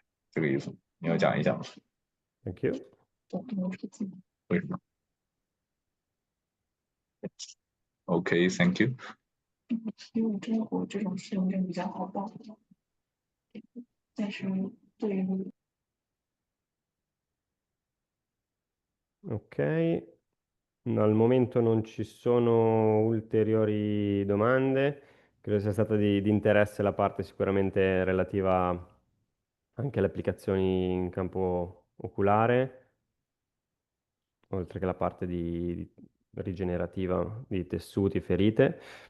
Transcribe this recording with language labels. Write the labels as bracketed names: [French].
[Chinese] 这个意思，你要讲一讲。 [English] Thank you. [Chinese] 为什么 [English] ？OK, thank you. [Chinese] 因为中国这种适用症比较好报，但是对于 [Italian] Ok, al momento non ci sono ulteriori domande. Credo sia stata di interesse la parte sicuramente relativa anche alle applicazioni in campo oculare, oltre che la parte di rigenerativa di tessuti, ferite.